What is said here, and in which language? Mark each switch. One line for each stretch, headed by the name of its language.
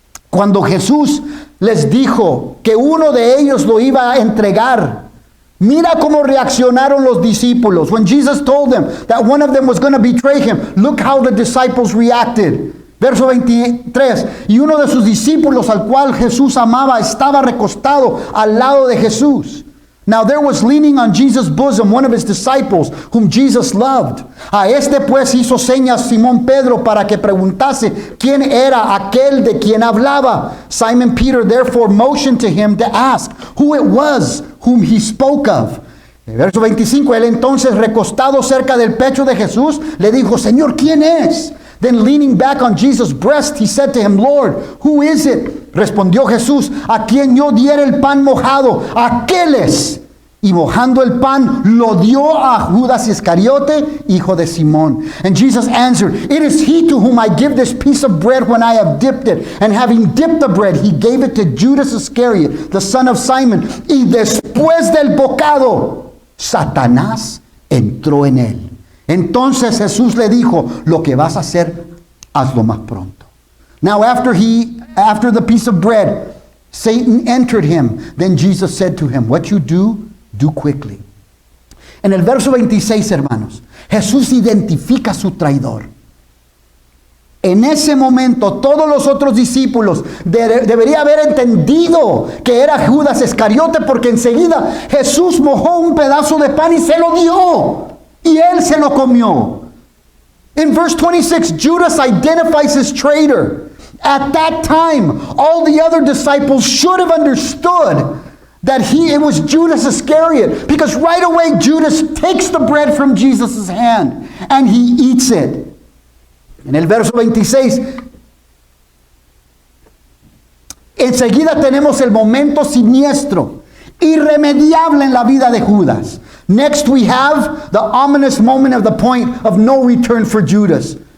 Spanish: Cuando Jesús les dijo que uno de ellos lo iba a entregar, mira cómo reaccionaron los discípulos.
English: When Jesus told them that one of them was going to betray him, look how the disciples reacted.
Spanish: Verso 23, y uno de sus discípulos al cual Jesús amaba estaba recostado al lado de Jesús.
English: Now there was leaning on Jesus' bosom one of his disciples whom Jesus loved.
Spanish: A este pues hizo señas Simón Pedro para que preguntase quién era aquel de quien hablaba.
English: Simon Peter therefore motioned to him to ask who it was whom he spoke of.
Spanish: Verso 25, él entonces recostado cerca del pecho de Jesús le dijo, Señor, ¿quién es?
English: Then leaning back on Jesus' breast, he said to him, Lord, who is it?
Spanish: Respondió Jesús, a quien yo diera el pan mojado, aquel es. Y mojando el pan, lo dio a Judas Iscariote, hijo de Simón.
English: And Jesus answered, it is he to whom I give this piece of bread when I have dipped it. And having dipped the bread, he gave it to Judas Iscariot, the son of Simon.
Spanish: Y después del bocado, Satanás entró en él. Entonces Jesús le dijo, lo que vas a hacer, hazlo más pronto.
English: Now after the piece of bread, Satan entered him. Then Jesus said to him, what you do quickly.
Spanish: En el verso 26, hermanos, Jesús identifica a su traidor. En ese momento, todos los otros discípulos deberían haber entendido que era Judas Iscariote, porque enseguida Jesús mojó un pedazo de pan y se lo dio. Y él se lo comió.
English: In verse 26, Judas identifies his traitor. At that time, all the other disciples should have understood that it was Judas Iscariot. Because right away, Judas takes the bread from Jesus' hand and he eats it.
Spanish: En el verso 26, enseguida tenemos el momento siniestro, irremediable en la vida de Judas.
English: Next we have the ominous moment of the point of no return for Judas.